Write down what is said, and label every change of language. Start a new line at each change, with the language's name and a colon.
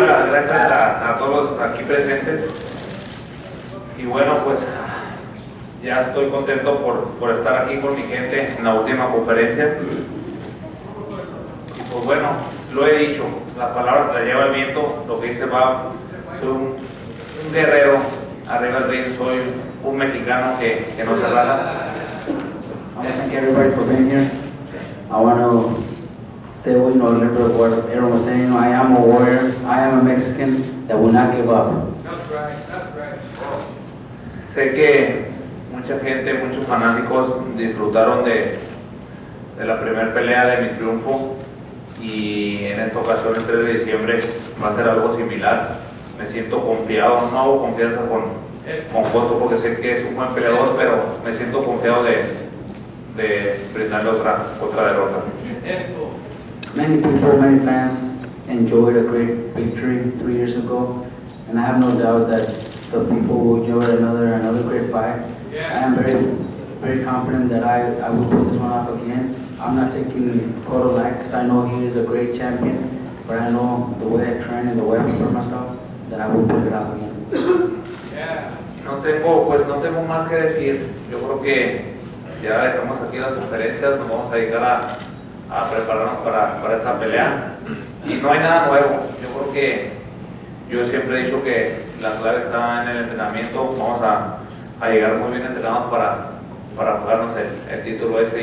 Spanish: Gracias a todos aquí presentes. Y bueno, pues ya estoy contento por estar aquí con mi gente en la última conferencia. Y pues bueno, lo he dicho, las palabras las lleva el viento, lo que dice va, soy un guerrero, arriba del ring, soy un mexicano que no se raja.
English: I want to thank everybody for being here. I want to say, well, a little bit of what everyone was saying. I am a warrior. I am a Mexican that will not give up. That's right, that's right.
Spanish: Sé que mucha gente, muchos fanáticos disfrutaron de la primera pelea de mi triunfo y en esta ocasión el 3 de diciembre va a ser algo similar. Me siento confiado, no hago confianza con Cotto porque sé que es un buen peleador, pero me siento confiado de brindarle otra derrota.
English: Many people, many fans enjoyed a great victory 3 years ago, and I have no doubt that the people will enjoy another great fight. I am very confident that I will pull this one off again. I'm not taking Cotto light because I know he is a great champion, but I know the way I train and the way I prepare myself that I will pull it off again.
Spanish: No tengo más que decir. Yo creo que ya dejamos aquí las conferencias, nos vamos a dedicar a prepararnos para esta pelea. Y no hay nada nuevo. Yo creo que yo siempre he dicho que la clave está en el entrenamiento. Vamos a llegar muy bien entrenados para jugarnos el título ese.